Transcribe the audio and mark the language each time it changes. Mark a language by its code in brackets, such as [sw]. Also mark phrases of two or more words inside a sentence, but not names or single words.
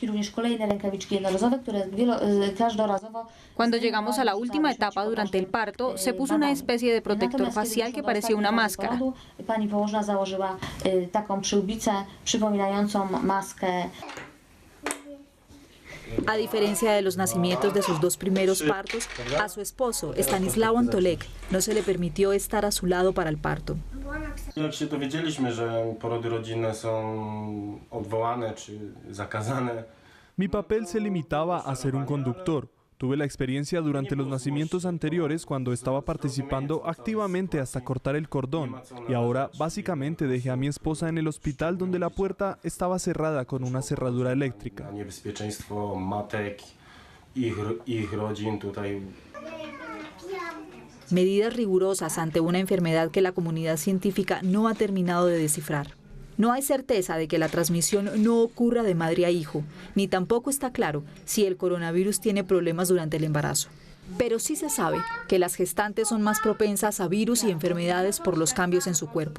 [es] Cuando llegamos a la última etapa durante el parto, se puso una especie de protector facial que parecía una máscara. A diferencia de los nacimientos de sus dos primeros partos, a su esposo, Stanislaw Antolek, no se le permitió estar a su lado para el parto. [pl] Jak się dowiedzieliśmy, że porody rodzinne są odwołane czy zakazane. [es] Mi papel se limitaba a ser un conductor. Tuve la experiencia durante los nacimientos anteriores cuando estaba participando activamente hasta cortar el cordón y ahora básicamente dejé a mi esposa en el hospital donde la puerta estaba cerrada con una cerradura eléctrica. [pl] Niebezpieczeństwo matek, ich rodzin tutaj. [es] Medidas rigurosas ante una enfermedad que la comunidad científica no ha terminado de descifrar. No hay certeza de que la transmisión no ocurra de madre a hijo, ni tampoco está claro si el coronavirus tiene problemas durante el embarazo. Pero sí se sabe que las gestantes son más propensas a virus y enfermedades por los cambios en su cuerpo.